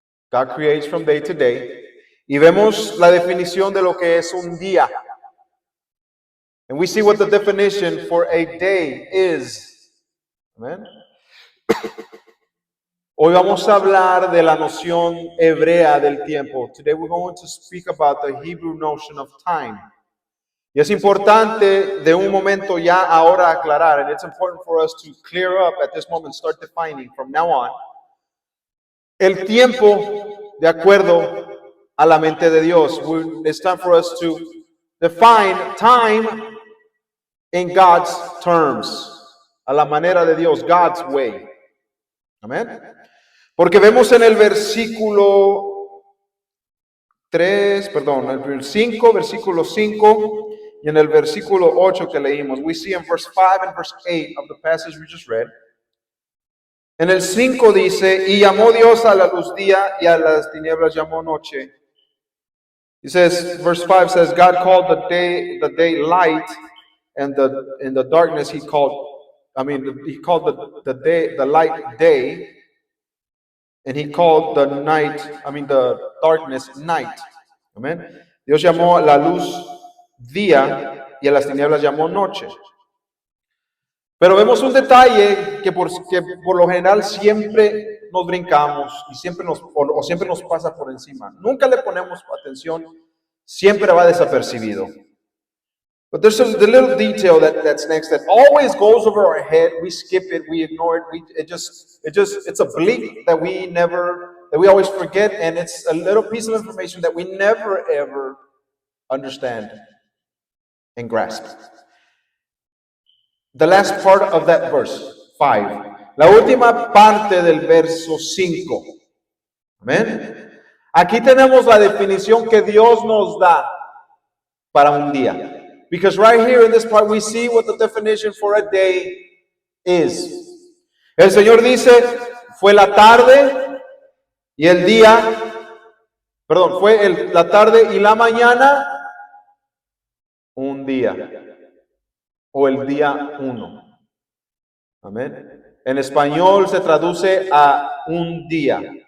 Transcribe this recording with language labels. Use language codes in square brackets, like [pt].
[en] God creates from day to day. [es] Y vemos la definición de lo que es un día. [en] And we see what the definition for a day is. [es] Amén. Hoy vamos a hablar de la noción hebrea del tiempo. Today we're going to speak about the Hebrew notion of time. Y es importante de un momento ya ahora aclarar, [en] and it's important for us to clear up at this moment, start defining from now on, [es] el tiempo de acuerdo a la mente de Dios. [en] It's time for us to define time in God's terms, [es] a la manera de Dios, [en] God's way. Amén. [es] Porque vemos en el versículo 5, versículo 5, y en el versículo 8 que leímos, [en] we see in verse 5 and verse 8 of the passage we just read. [es] En el 5 dice, y llamó Dios a la luz día y a las tinieblas llamó noche. [en] He says, verse 5 says, God called the day light, and the darkness he called the light day, and he called the darkness night. Amen. [es] Dios llamó la luz día y a las tinieblas llamó noche. Pero vemos un detalle que por lo general siempre nos brincamos y siempre nos pasa por encima. Nunca le ponemos atención, siempre va desapercibido. [en] But there's the little detail that's next that always goes over our head. We skip it, we ignore it. It's a bleak that we always forget, and it's a little piece of information that we never ever understand and grasp. The last part of that verse, 5. [es] La última parte del verso 5. Amén. Aquí tenemos la definición que Dios nos da para un día. [en] Because right here in this part we see what the definition for a day is. [es] El Señor dice, fue la tarde y el día, fue la tarde y la mañana, un día. O el día 1. Amén. En español se traduce a un día.